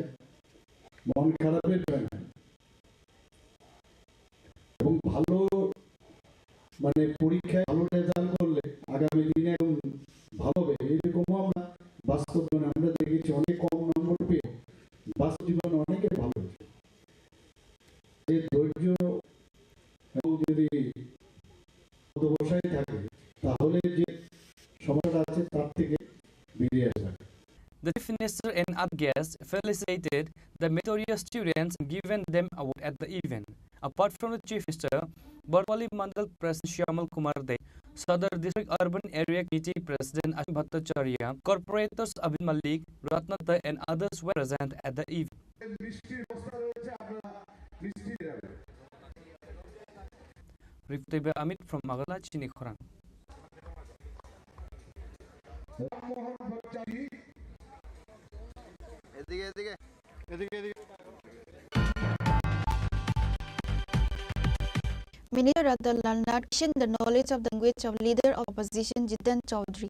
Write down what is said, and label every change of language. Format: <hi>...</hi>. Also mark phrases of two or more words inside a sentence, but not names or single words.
<bn>মন খারাপের হয় না এবং ভালো মানে পরীক্ষায় ভালো রেজাল্ট করলে আগামী দিনে ভালো হবে, এরকমও আমরা বাস্তব জীবনে আমরা দেখেছি। অনেক কম নম্বর পেয়ে বাস্তব জীবনে অনেকে ভালো হয়েছে। যে ধৈর্য এবং যদি অধ্যবসায় থাকে তাহলে যে সমস্যাটা আছে তার থেকে বেরিয়ে আসবে।</bn> <en>The Chief Minister and other guests felicitated the meritorious students and given them award at the event. Apart from the Chief Minister, Bardwali Mandal President Shyamal Kumar Dev, Sadar District Urban Area Committee President Ashwin Bhattacharya, Corporators Abhin Malik, Ratnata and others were present at the event. Reported by Amit from Magala, Chini Khorang. Minister Ratnalal questioned the knowledge of the language of leader of opposition Jiten Chaudhary.</en>